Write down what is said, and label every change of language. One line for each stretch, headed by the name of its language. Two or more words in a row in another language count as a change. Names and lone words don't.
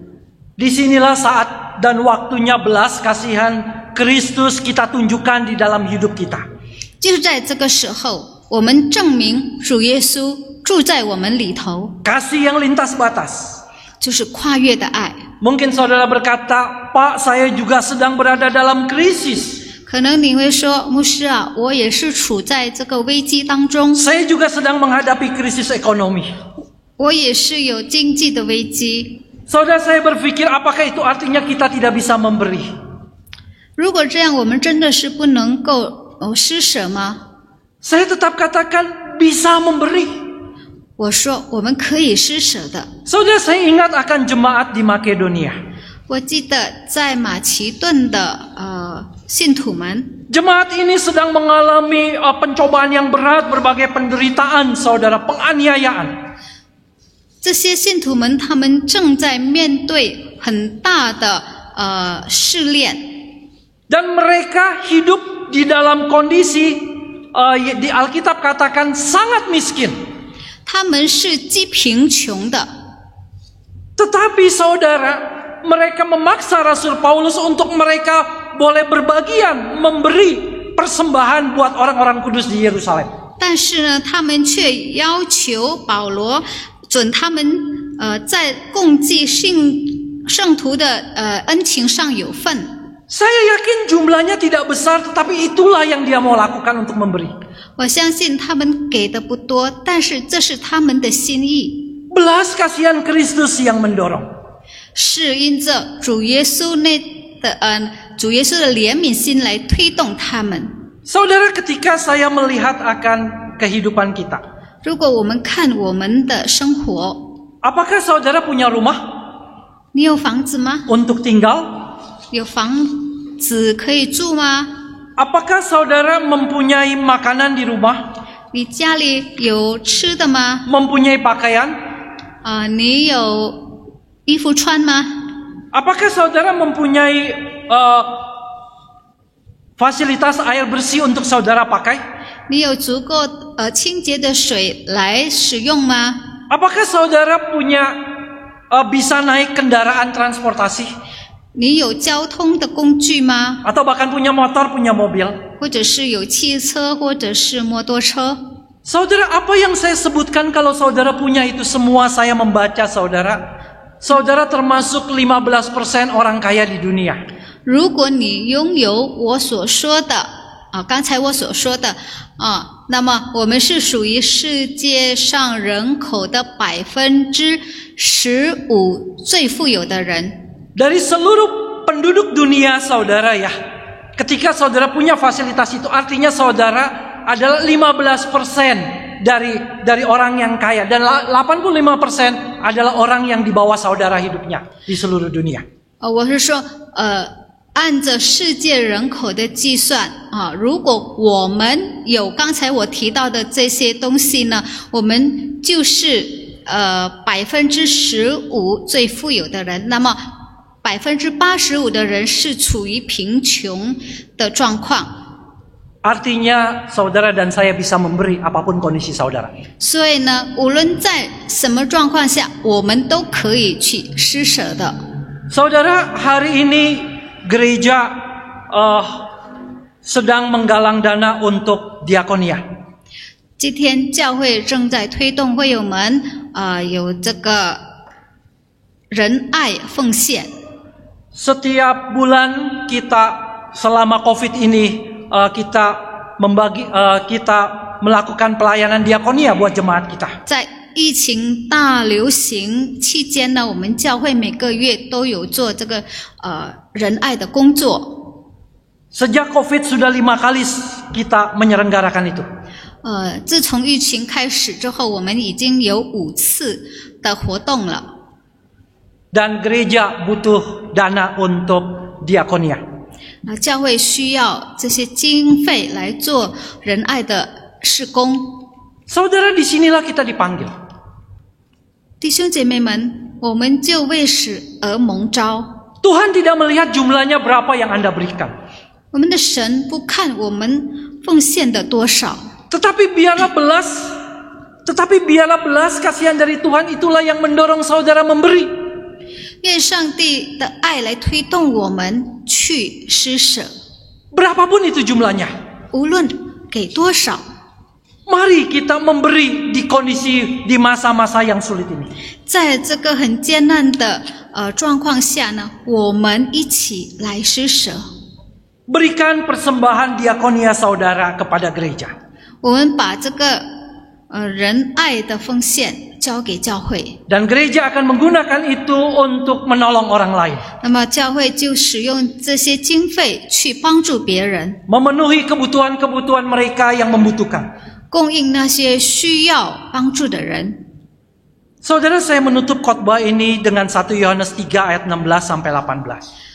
Indonesian: Disinilah saat dan waktunya belas kasihan Kristus kita tunjukkan di dalam hidup kita.
Chinese: 就是在这个时候，我们证明主耶稣住在我们里头，
Indonesian: Kasih yang lintas batas.
Chinese: 就是跨越的爱。
Indonesian: Mungkin saudara berkata, Pak, saya juga sedang berada dalam krisis.
Chinese: 可能你会说，牧师啊，我也是处在这个危机当中，
Indonesian: Saya juga sedang menghadapi krisis ekonomi.
Chinese: 我也是有经济的危机。
Indonesian: Saudara, saya berpikir apakah itu artinya kita tidak bisa memberi?
Chinese: 如果这样，我们真的是不能够施舍吗？
Indonesian: Saya tetap katakan bisa memberi.
Chinese: 我说我们可以施舍的。
Indonesian: Saudara, saya ingat akan jemaat di Makedonia.
Chinese: 我记得在马其顿的信徒们，
Indonesian: Jemaat ini sedang mengalami pencobaan yang berat, berbagai penderitaan, saudara, penganiayaan.
Chinese: 这些信徒们他们正在面对很大的试炼，
Indonesian: Dan mereka hidup di dalam kondisi di Alkitab katakan sangat miskin.
Chinese: 他们是极贫穷的。
Indonesian: Tetapi saudara, mereka memaksa Rasul Paulus untuk mereka boleh berbagian, memberi persembahan buat orang-orang kudus di Yerusalem.
Chinese: 但是呢，他们却要求保罗准他们在共济圣徒的恩情上有份。
Indonesian: Saya yakin jumlahnya tidak besar, tetapi itulah yang dia mau lakukan untuk memberi.
Chinese: 我相信他们给的不多，但是这是他们的心意，
Indonesian: Belas kasihan Kristus yang mendorong.
Chinese: 是因着主耶稣主耶稣的怜悯心来推动他们。
Indonesian: Saudara, ketika saya melihat akan kehidupan kita,
Chinese: 如果我们看我们的生活，
Indonesian: apakah saudara punya rumah
Chinese: 你有房子吗？
Indonesian: untuk tinggal?
Chinese: 有房子可以住吗？
Indonesian: Apakah saudara mempunyai makanan di rumah?
Chinese: 你家里有吃的吗？
Indonesian: Mempunyai pakaian?
Chinese: 你有衣服穿吗？
Indonesian: Apakah saudara mempunyai fasilitas air bersih untuk saudara pakai?
Chinese: 你有足够清洁的水来使用吗？
Indonesian: Apakah saudara punya bisa naik kendaraan transportasi?
Chinese: 你有交通的工具吗？
Indonesian: Atau bahkan punya motor, punya mobil?
Chinese: 或者是有汽车，或者是摩托车？
Indonesian: Saudara, apa yang saya sebutkan kalau saudara punya itu semua saya membaca saudara? Saudara termasuk 15% orang kaya di dunia.
Chinese: 如果你拥有我所说的刚才我所说的那么我们是属于世界上人口的15%最富有的人。
Indonesian: Dari seluruh penduduk dunia saudara ya, ketika saudara punya fasilitas itu artinya saudara adalah 15% dari orang yang kaya dan 85% adalah orang yang di bawah saudara hidupnya di seluruh dunia.
Chinese: 我是说按着世界人口的计算如果我们有刚才我提到的这些东西呢，我们就是15%最富有的人，那么85%的人是处于贫穷的状况。
Indonesian: Artinya saudara dan saya bisa memberi apapun kondisi saudara.
Chinese: 所以呢，无论在什么状况下，我们都可以去施舍的。
Indonesian: Saudara, hari ini gereja sedang menggalang dana untuk diakonia.
Chinese: 今天教会正在推动会友们有这个仁爱奉献。
Indonesian: Setiap bulan kita selama COVID ini kita melakukan pelayanan diakonia buat jemaat kita.
Chinese: 在疫情大流行期间呢，我们教会每个月都有做这个仁爱的工作。
Indonesian: Sejak COVID sudah 5 kali kita menyelenggarakan itu.
Chinese: 自从疫情开始之后，我们已经有5次的活动了。
Indonesian: Dan gereja butuh dana untuk diakonia.
Chinese: 教会需要这些经费来做仁爱的事工。
Indonesian: Saudara, disinilah kita dipanggil.
Chinese: 弟兄姐妹们，我们就为此而蒙召。
Indonesian: Tuhan tidak melihat jumlahnya berapa yang Anda berikan.
Chinese: 我们的神不看我们奉献的多少，
Indonesian: Tetapi biarlah belas kasihan dari Tuhan itulah yang mendorong saudara memberi.
Chinese: 愿上帝的爱来推动我们去施舍，
Indonesian: Berapapun itu jumlahnya.
Chinese: 无论给多少。
Indonesian: Mari kita memberi di masa-masa yang sulit ini.
Chinese: 在这个很艰难的状况下呢，我们一起来施舍。
Indonesian: Berikan persembahan diakonia saudara kepada gereja.
Chinese: 我们把这个仁爱的奉献交给教会，
Indonesian: Dan gereja akan menggunakan itu untuk menolong orang lain.
Chinese: 那么教会就使用这些经费去帮助别人，
Indonesian: Memenuhi kebutuhan-kebutuhan mereka yang membutuhkan.
Chinese: 供应那些需要帮助的人。
Indonesian: Saudara, saya menutup khotbah ini dengan 1 Yohanes 3 ayat 16 sampai 18.